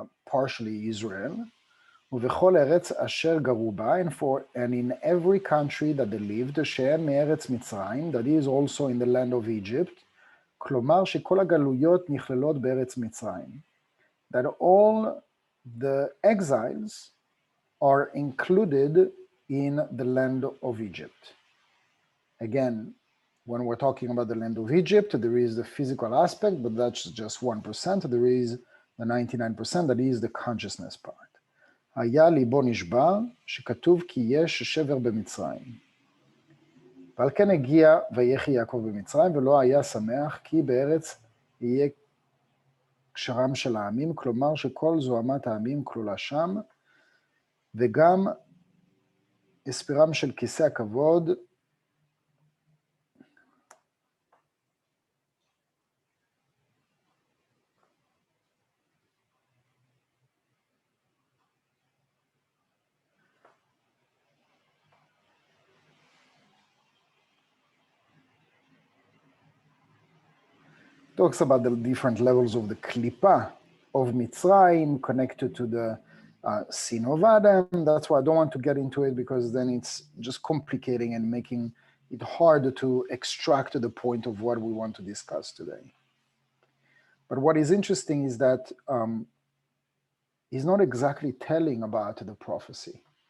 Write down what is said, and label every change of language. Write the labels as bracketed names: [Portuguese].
[English] partially Israel, [Hebrew] ובכל ארץ אשר גרו בה, [English] and in every country that they lived, [Hebrew] שהם מארץ מצרים, [English] that is also in the land of Egypt, [Hebrew] כלומר שכל הגלויות נכללות בארץ מצרים, [English] that all the exiles are included in the land of Egypt. Again, when we're talking about the land of Egypt, there is the physical aspect, but that's just 1%. There is the 99%, that is the consciousness part. [Hebrew] היה ליבו נשבר, שכתוב כי יש שבר במצרים. ועל כן הגיע ויחי יעקב במצרים, ולא היה שמח, כי בארץ יהיה קשרם של העמים, כלומר שכל זוהמת העמים כלולה שם, וגם הספירם של כיסא הכבוד, [English] talks about the different levels of the klipa of Mitzrayim connected to the sin of Adam. That's why I don't want to get into it, because then it's just complicating and making it hard to extract the point of what we want to discuss today. But what is interesting is that he's not exactly telling about the prophecy.